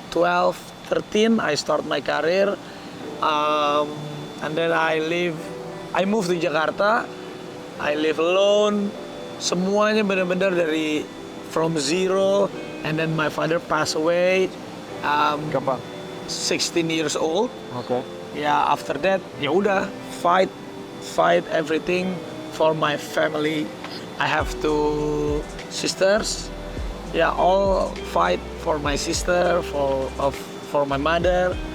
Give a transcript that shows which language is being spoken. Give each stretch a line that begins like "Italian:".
English: 12, 13, I start my career, and then I move to Jakarta. I live alone.
Indonesian: Semuanya benar-benar dari
English: from zero. and then my father passed away.
Indonesian: Kapan?
English: 16 years old. Oke. Ya after that
Indonesian: ya udah
English: fight everything for my family. I have two sisters. Ya all fight for my sister, for my mother.